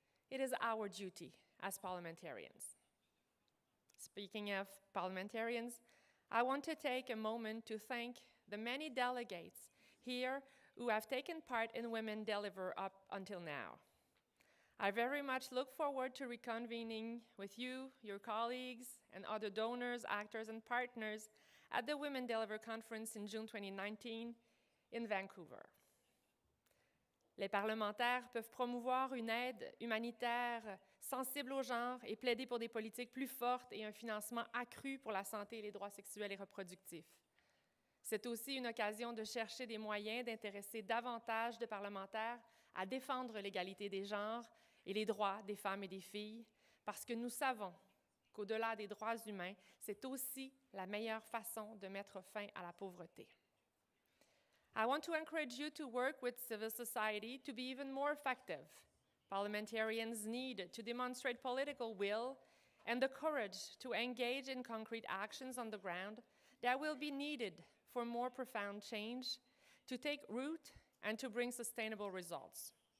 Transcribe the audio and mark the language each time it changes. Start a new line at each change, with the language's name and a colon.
English: It is our duty as parliamentarians. Speaking of parliamentarians, I want to take a moment to thank the many delegates here who have taken part in Women Deliver up until now. I very much look forward to reconvening with you, your colleagues, and other donors, actors, and partners at the Women Deliver Conference in June 2019 in Vancouver.
French: Les parlementaires peuvent promouvoir une aide humanitaire sensible au genre et plaider pour des politiques plus fortes et un financement accru pour la santé et les droits sexuels et reproductifs. C'est aussi une occasion de chercher des moyens d'intéresser davantage de parlementaires à défendre l'égalité des genres et les droits des femmes et des filles, parce que nous savons qu'au-delà des droits humains, c'est aussi la meilleure façon de mettre fin à la pauvreté.
English: I want to encourage you to work with civil society to be even more effective. Parliamentarians need to demonstrate political will and the courage to engage in concrete actions on the ground that will be needed for more profound change, to take root, and to bring sustainable results.